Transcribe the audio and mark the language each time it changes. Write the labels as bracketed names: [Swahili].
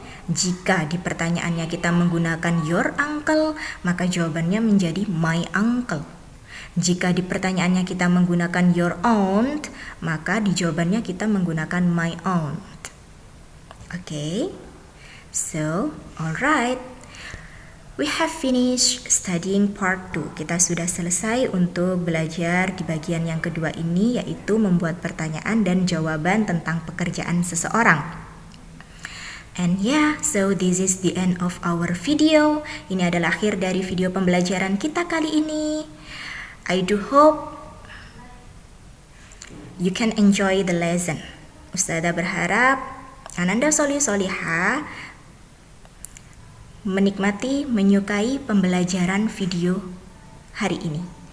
[Indonesian] Jika di pertanyaannya kita menggunakan [English] your uncle, [Indonesian] maka jawabannya menjadi [English] my uncle. [Indonesian] Jika di pertanyaannya kita menggunakan [English] your aunt, [Indonesian] maka di jawabannya kita menggunakan [English] my aunt. Okay? So, alright. We have finished studying part 2. [Indonesian] Kita sudah selesai untuk belajar di bagian yang kedua ini, yaitu membuat pertanyaan dan jawaban tentang pekerjaan seseorang. [English] And yeah, so this is the end of our video. [Indonesian] Ini adalah akhir dari video pembelajaran kita kali ini. [English] I do hope you can enjoy the lesson. [Indonesian] Ustazah berharap Ananda Solihah menikmati, menyukai pembelajaran video hari ini.